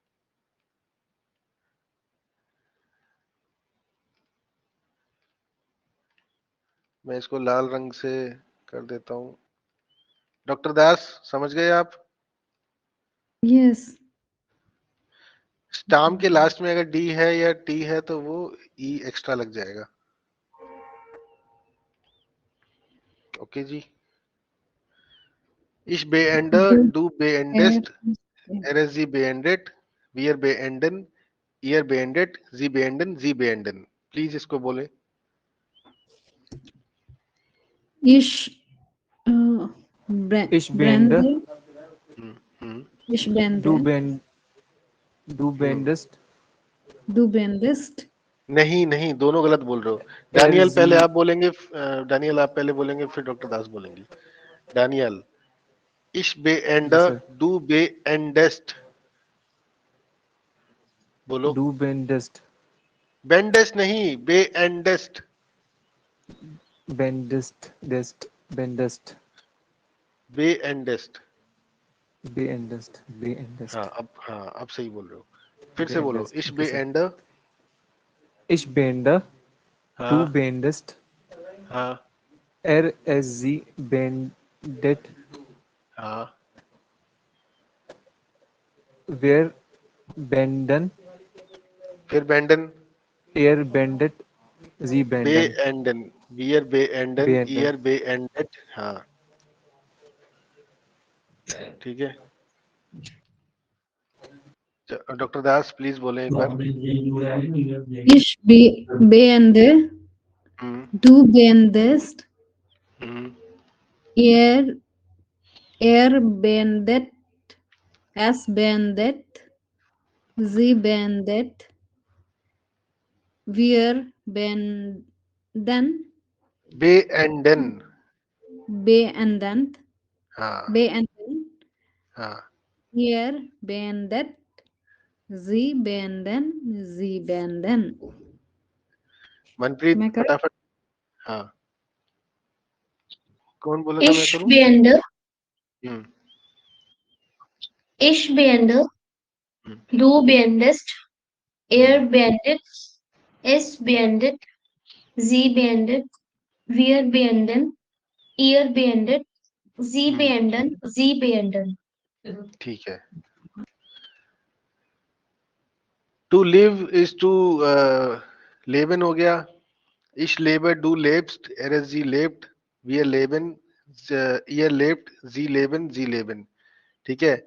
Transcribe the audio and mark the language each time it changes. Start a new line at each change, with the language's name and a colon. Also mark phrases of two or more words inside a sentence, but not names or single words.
Hindi: मैं इसको लाल रंग से कर देता हूं। डॉक्टर दास समझ गए आप? यस। स्टाम के लास्ट में अगर डी है या टी है तो वो ई एक्स्ट्रा लग जाएगा। ओके जी।
German: Ich beende, du beendest, sie beendet, wir beenden, ihr beendet, sie beenden, sie beenden।
Hindi: प्लीज इसको बोले।
German: इश ich beend, ich beend, du beendst, du beendest.
Hindi: नहीं नहीं, दोनों गलत बोल रहे हो। दानियल पहले आप बोलेंगे, दानियल आप पहले बोलेंगे, फिर डॉक्टर दास बोलेंगे। दानियल,
German: ich beende, du beendest,
Hindi: बोलो।
German: du beendst,
Hindi: बेंडेस्ट नहीं, beendest,
German: beendst, dest, beendst, beendest। beendest, beendest.
Hindi: हाँ अब सही बोल रहे हो। फिर से बोलो,
German: ich beende, Ich beende, du
Hindi: हाँ
German: beendest,
Hindi: हाँ
German: sie beendet,
Hindi: हाँ,
German: wir beenden, wir beenden, beendet, sie beenden, beenden, wir beenden, beenden। ihr beendet।
Hindi: हाँ ठीक है। डॉक्टर दास प्लीज बोले एक बार।
German: Ich beende, du beendest, er beendet, es beendet, sie beendet, wir beenden, beenden, beenden,
Hindi: हाँ
German: beenden,
Hindi: हाँ,
German: er beendet, sie beenden, sie beenden।
Hindi: मनप्रीत मैं कर फटाफट। हाँ कौन बोला था मैं
German: Ich
Hindi: करूं?
German: beende, हम्म ich beende, du beendest, er beendet, es beendet, sie beendet, wir beenden, ihr beendet, sie beenden, sie beenden।
Hindi: ठीक है।
English: to live is to
Hindi: लेबन हो गया।
German: Ich lebe, du lebst, sie lebt, wir leben, ihr lebt, sie leben, sie leben।
Hindi: ठीक है।